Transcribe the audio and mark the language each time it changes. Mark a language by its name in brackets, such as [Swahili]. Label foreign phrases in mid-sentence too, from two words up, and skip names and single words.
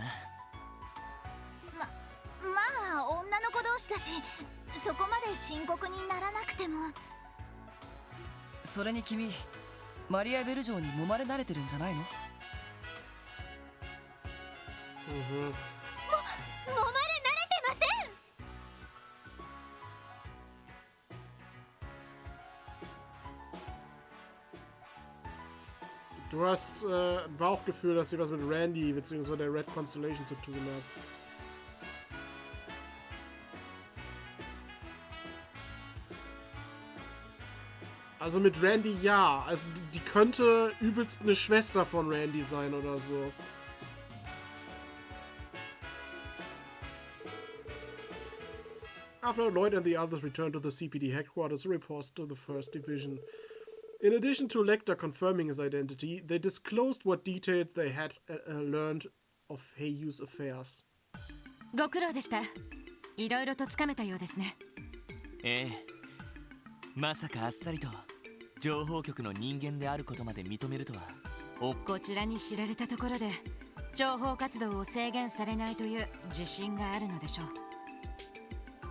[Japanese] まあ女の子同士だし、そこまで深刻にならなくても。それに君、マリアベル城に揉まれ慣れてるんじゃないの？ Mhm. 揉まれ慣れてません。 [German] Du hast ein Bauchgefühl, dass sie was mit Randy bzw. der Red Constellation zu tun hat. Also mit Randy ja. Also die könnte übelst eine Schwester von Randy sein oder so. [English] After Lloyd and the others returned to the CPD headquarters to report to the First Division. In addition to Lecter confirming his identity, they disclosed what details they had learned of Eiyu's affairs. [Japanese] ご苦労でした。いろいろとつかめたようですね。まさかあっさりと情報局の人間であることまで認めるとは。こちらに知られたところで情報活動を制限されないという自信があるのでしょう。